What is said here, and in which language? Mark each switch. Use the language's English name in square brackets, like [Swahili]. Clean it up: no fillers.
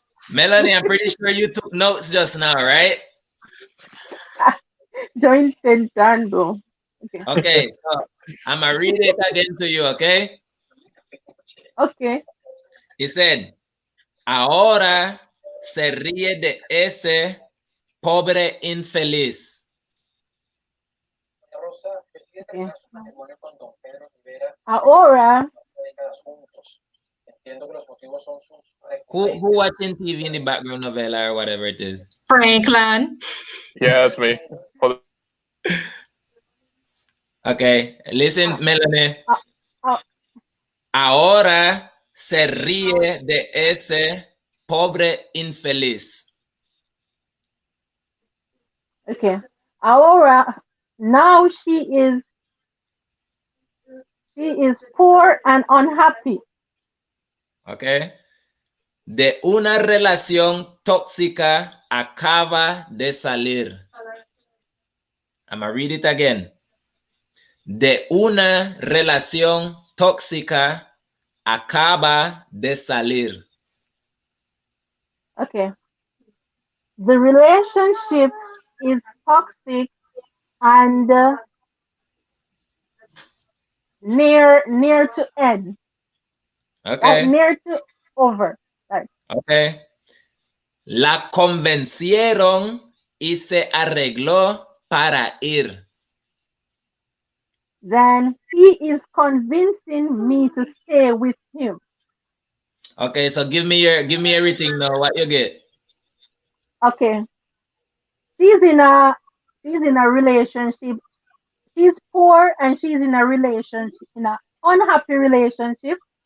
[English] Melanie, I'm pretty sure you took notes just now, right? Join intentando. Okay, so I'm gonna read it again to you, okay? Okay. [Spanish] He said, ahora se ríe de ese pobre infeliz. [English] Okay. Ahora. Who watching TV in the background novela or whatever it is? Franklin. Yeah, that's me. Okay, listen, Melanie. [Spanish] Ahora se ríe de ese pobre infeliz. [English] Okay. Ahora, now she is poor and unhappy. Okay. [Spanish] De una relación tóxica acaba de salir. I'm gonna read it again. De una relación tóxica acaba de salir. [English] Okay. The relationship is toxic and near to end. Okay. Near to over. Right. Okay. [Spanish] La convencieron y se arregló para ir. [English] Then he is convincing me to stay with him. Okay, so give me everything now. What you get? Okay. She's in a relationship. She's poor and she's in a relationship, in an unhappy relationship.